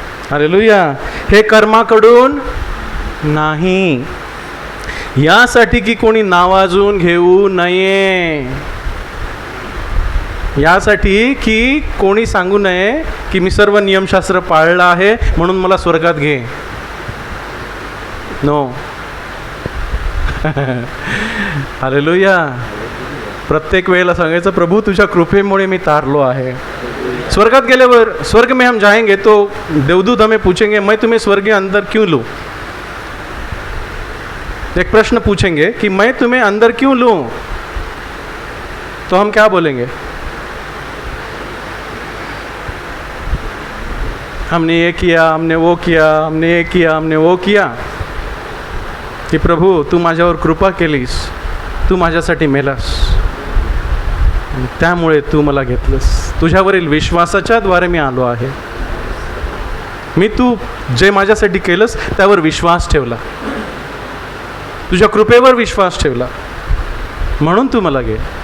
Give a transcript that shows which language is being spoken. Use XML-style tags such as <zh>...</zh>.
<mr>Hallelujah. हे कर्माकडून नाही, यासाठी की कोणी नावाजून घेऊ नये, यासाठी की कोणी सांगू नये की मी सर्व नियमशास्त्र पाळलं आहे म्हणून मला स्वर्गात घे।</mr> <en>No.</en> <mr>हालेलुया। प्रत्येक वेळेला सांगायचं, प्रभू तुझ्या कृपेमुळे मी तारलो आहे। स्वर्गात गेल्यावर,</mr> <hi>स्वर्ग में हम जाएंगे तो देवदूत हमें पूछेंगे, मैं तुम्हें स्वर्ग के अंदर क्यों लूँ? एक प्रश्न पूछेंगे कि मैं तुम्हें अंदर क्यों लूँ? तो हम क्या बोलेंगे? हमने ये किया, हमने वो किया, हमने ये किया, हमने वो किया।</hi> <mr>की प्रभू तू माझ्यावर कृपा केलीस, तू माझ्यासाठी मेलास, त्यामुळे तू मला घेतलंस। तुझ्यावरील विश्वासाच्या द्वारे मी आलो आहे। मी तू जे माझ्यासाठी केलंस त्यावर विश्वास ठेवला, तुझ्या कृपेवर विश्वास ठेवला, म्हणून तू मला घे।</mr>